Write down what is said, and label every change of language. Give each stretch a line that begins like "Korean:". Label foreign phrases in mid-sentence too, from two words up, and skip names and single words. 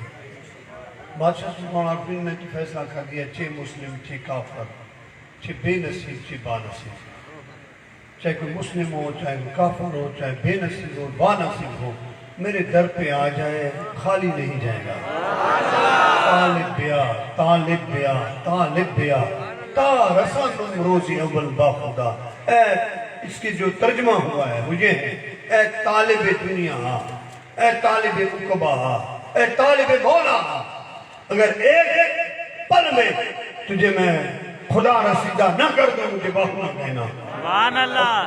Urdu: بادشاہ سلطان عارفین نے تو فیصلہ کر دیا، چھ مسلم، چھ کافر، چھ بے نصیب، چھ با نصیب، چاہے کوئی مسلم ہو، چاہے کوئی کافر ہو، چاہے بے نصیب ہو، با نصیب ہو، میرے در پہ آ جائے، خالی نہیں جائے گا۔
Persian: طالب بیا، طالب بیا، طالب بیا، تا رسن روزی اول با خدا۔
Urdu: اے اس کی جو ترجمہ ہوا ہے وہ یہ ہے، اے طالب دنیا، اے طالب عقبہ، اے طالب مولا، اگر ایک پل میں تجھے میں خدا رسیدہ نہ کر دوں، مجھے باہو نہ کہنا۔
Arabic: سبحان اللہ۔